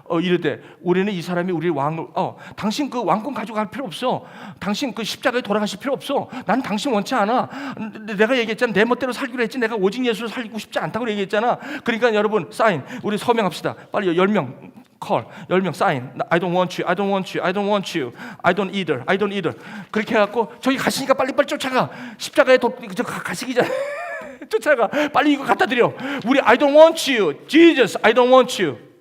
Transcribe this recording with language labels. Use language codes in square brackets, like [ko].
[ko] 이르되, 우리는 이 사람이 우리 왕을, 당신 그 왕권 가져갈 필요 없어. 당신 그 십자가에 돌아가실 필요 없어. 난 당신 원치 않아. 내가 얘기했잖아. 내 멋대로 살기로 했지. 내가 오직 예수로 살고 싶지 않다고 얘기했잖아. 그러니까 여러분, 사인, 우리 서명합시다. 빨리 10명 콜, 10명 사인. [en] I don't want you, I don't want you, I don't want you, I don't either, I don't either. [ko] 그렇게 해갖고 저기 가시니까 빨리빨리 쫓아가. 십자가에 가시기 전에 쫓아가. 빨리 이거 갖다 드려. 우리 [en] I don't want you, Jesus, I don't want you.